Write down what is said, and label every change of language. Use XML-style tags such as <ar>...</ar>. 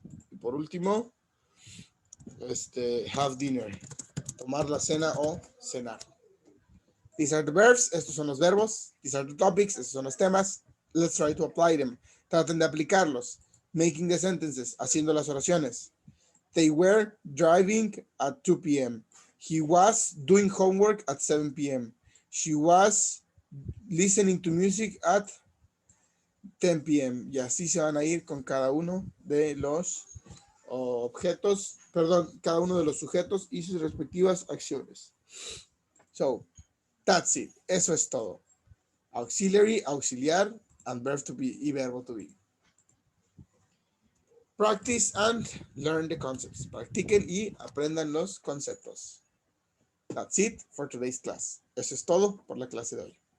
<es>Y por último,</es> <en>have dinner,</en> <es>tomar la cena o cenar.</es> <en>These are the verbs,</en> <es>estos son los verbos.</es> <en>These are the topics,</en> <es>estos son los temas.</es> <en>Let's try to apply them.</en> <es>Traten de aplicarlos.</es> <en>Making the sentences,</en> <es>haciendo las oraciones.</es> <en>They were driving at 2 p.m. He was doing homework at 7 p.m. She was listening to music at 10 p.m.</en> <es>Y así se van a ir con cada uno de los objetos, perdón, cada uno de los sujetos y sus respectivas acciones.</es> <en>So, that's it.</en> <es>Eso es todo.</es> <en>Auxiliary, auxiliar, and verb to be y verbo to be. Practice and learn the concepts.</en> <es>Practiquen y aprendan los conceptos.</es> <en>That's it for today's class.</en> <es>Eso es todo por la clase de hoy.</es>